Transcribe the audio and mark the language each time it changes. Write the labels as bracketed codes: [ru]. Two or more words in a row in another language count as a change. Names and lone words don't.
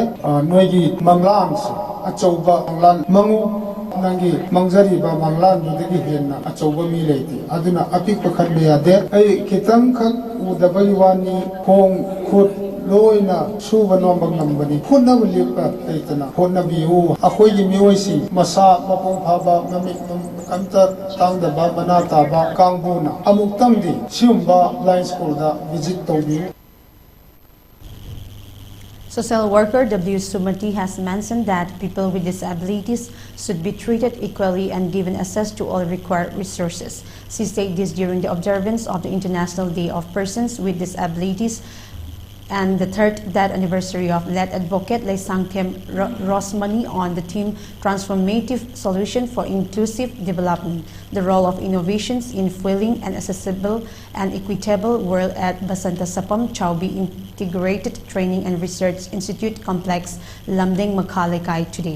[mni] noigi manglan achauba manglan mangu nangi mangjari ba manglan dudagi henna achauba mi leiti aduna apik pakhan be yade ai kitang khak udabai wani khong khut loina suba nombang nambani khunna lipa leitana khunna biu akhoi gi mioi si masa mapong phaba mami amta tangda ba manata ba kangbuna amuk tangdi siumba [en] blind school [mni] da visit tobi. [en] Social worker W. Sumati has mentioned that people with disabilities should be treated equally and given access to all required resources. She said this during the observance of the International Day of Persons with Disabilities and the third death anniversary of late advocate Lei Sangthem Rosmani on the theme Transformative Solution for Inclusive Development, the role of innovations in fueling an accessible and equitable world at Basanta Sapam Chaubi Integrated Training and Research Institute Complex, Lamdeng, Makhalekai today.